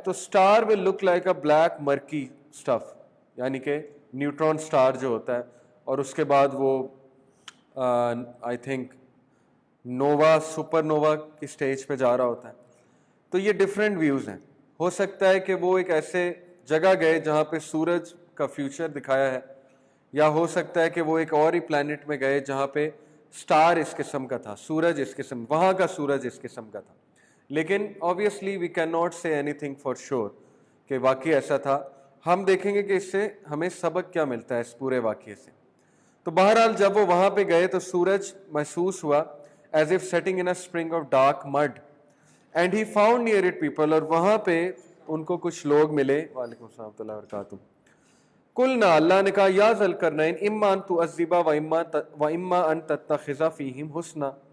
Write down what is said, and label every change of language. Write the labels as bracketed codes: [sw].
[ur] تو [en] star will look like a black murky stuff, [ur] یعنی کہ نیوٹرون سٹار جو ہوتا ہے، اور اس کے بعد وہ I think nova, super nova کی سٹیج پہ جا رہا ہوتا ہے. تو یہ ڈفرینٹ ویوز ہیں. ہو سکتا ہے کہ وہ ایک ایسے جگہ گئے جہاں پہ سورج کا فیوچر دکھایا ہے، یا ہو سکتا ہے کہ وہ ایک اور ہی پلانٹ میں گئے جہاں پہ سٹار اس قسم کا تھا، سورج اس قسم، وہاں کا سورج اس قسم کا تھا. لیکن [en] obviously we cannot say anything for sure [ur] کہ واقعی ایسا تھا. ہم دیکھیں گے کہ اس سے ہمیں سبق کیا ملتا ہے اس پورے واقعے سے. تو بہرحال جب وہ وہاں پہ گئے تو سورج محسوس ہوا [en] as if setting in a spring of dark mud and he found near it people، [ur] اور وہاں پہ ان کو کچھ لوگ ملے. [ar] وعلیکم السلام ورحمۃ اللہ وبرکاتہ. قلنا، [ur] اللہ نے کہا، [ar] یا ذا القرنین اما ان تعذب واما ان تتخذ فیہم حسنا.